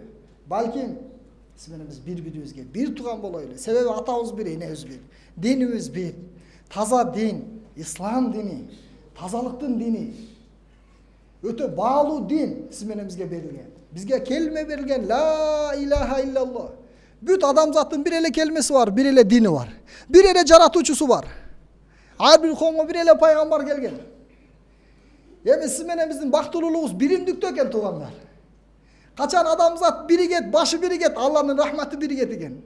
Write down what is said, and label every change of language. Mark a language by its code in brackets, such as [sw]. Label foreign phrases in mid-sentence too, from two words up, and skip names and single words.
[ky] Балким сиз менен биз бири-бирибизге бир тууган болойлу. Себеби атабыз бир, энебиз бир. Динибиз бир. Таза дин, ислам дини, тазалыктын дини. Өтө баалуу дин сиз менен бизге берилген. Бизге келме берилген [ar] لا إله إلا الله. [ky] Бүт адамзаттын бир эле келмеси бар, бир эле дини бар. Бир эле жаратуучусу бар. Ар бир коомго бир эле пайгамбар келген. Эми сиз менен биздин бактылуулугубуз биримдиктө экен туугандар. Качан адамзат биригет, башы биригет, Алланын рахматы биригет экен.